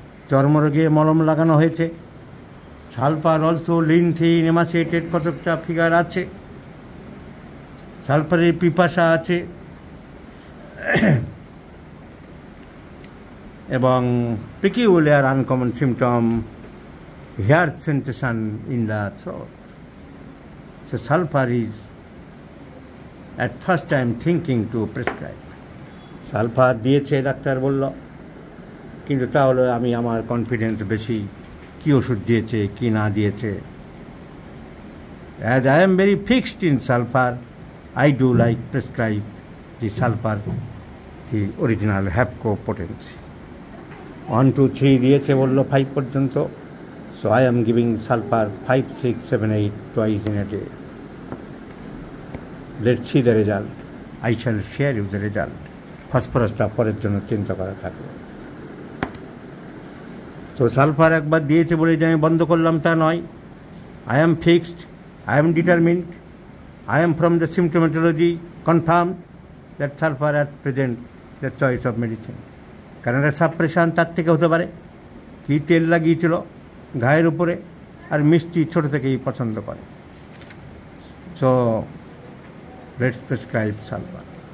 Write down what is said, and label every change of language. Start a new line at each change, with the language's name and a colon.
Bangla: চর্মরোগে মলম লাগানো হয়েছে। সালফার অলসো লিনথিন এমাসিয়েটেড কতকটা ফিগার আছে। সালফারের পিপাসা আছে এবং
English: Peculiar uncommon symptom, hair sensation in the throat. So sulfur is at first time thinking to prescribe.
Bangla: Sulphur দিয়েছে ডাক্তার বলল, কিন্তু তাহলে আমি আমার কনফিডেন্স বেশি, কি ওষুধ দিয়েছে কি না দিয়েছে।
English: As I am very fixed in sulfur, I do like prescribe the sulfur, the original HAPCO potency. 1, 2, 3
Bangla: দিয়েছে বলল 5 পর্যন্ত।
English: So I am giving sulfur 5, 6, 7, 8 twice in a day. Let's see the result. I shall share you the result.
Bangla: ফসফরাসটা পরের জন্য চিন্তা করা থাকবে। তো sulphur একবার দিয়েছে বলে যে আমি বন্ধ করলাম তা নয়।
English: I am fixed I am determined, I am from the symptomatology confirmed that sulfur at present the choice of medicine.
Bangla: কারণ এটা সাপ্রেশন তার থেকে হতে পারে, কী তেল লাগিয়েছিল ঘায়ের উপরে, আর মিষ্টি ছোটো থেকেই পছন্দ করে।
English: So let's prescribe sulphur.